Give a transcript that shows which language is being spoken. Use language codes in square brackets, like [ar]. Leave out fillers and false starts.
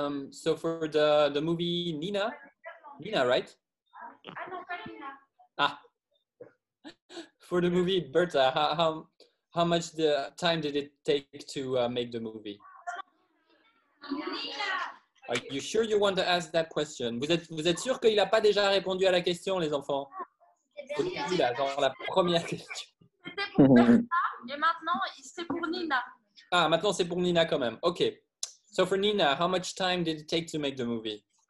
[en] So for the movie Nina, right? [fr] Ah non, pas Nina. [en] Ah, for the movie, Berta, how much time did it take to make the movie? Are you sure you want to ask that question? [fr] Vous êtes sûr qu'il n'a pas déjà répondu à la question, les enfants? Au début, là, dans la première question. C'était pour Bertha et maintenant c'est pour Nina. Ah, maintenant c'est pour Nina quand même. Ok. [en] So for Nina, how much time did it take to make the movie?